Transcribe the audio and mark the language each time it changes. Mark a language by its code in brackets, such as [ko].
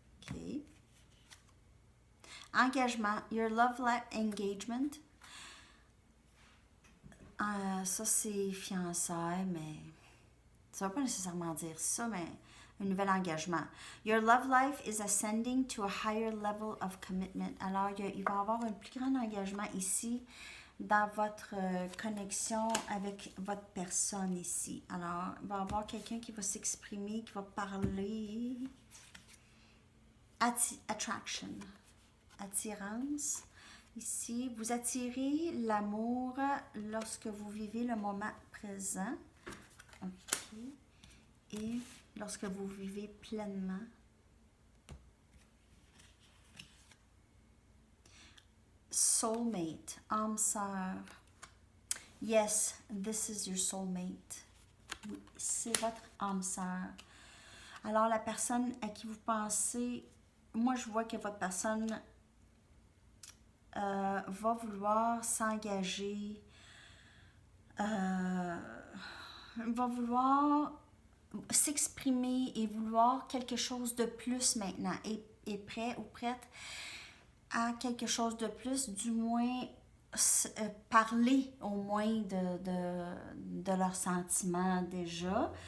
[en] OK. Engagement, your love life engagement. [fr] Ça, c'est fiançailles, mais ça ne veut pas nécessairement dire ça, mais un nouvel engagement. [en] Your love life is ascending to a higher level of commitment. [fr] Alors, il va y avoir un plus grand engagement ici dans votre connexion avec votre personne ici. Alors, il va y avoir quelqu'un qui va s'exprimer, qui va parler. Attraction. Attirance. Ici, vous attirez l'amour lorsque vous vivez le moment présent. OK. Et lorsque vous vivez pleinement. Soulmate, âme sœur. [en] Yes, this is your soulmate. [fr] Oui, c'est votre âme sœur. Alors, la personne à qui vous pensez, moi je vois que votre personne va vouloir s'engager, va vouloir s'exprimer et vouloir quelque chose de plus maintenant, est prêt ou prête à quelque chose de plus, du moins parler au moins de leurs sentiments déjà.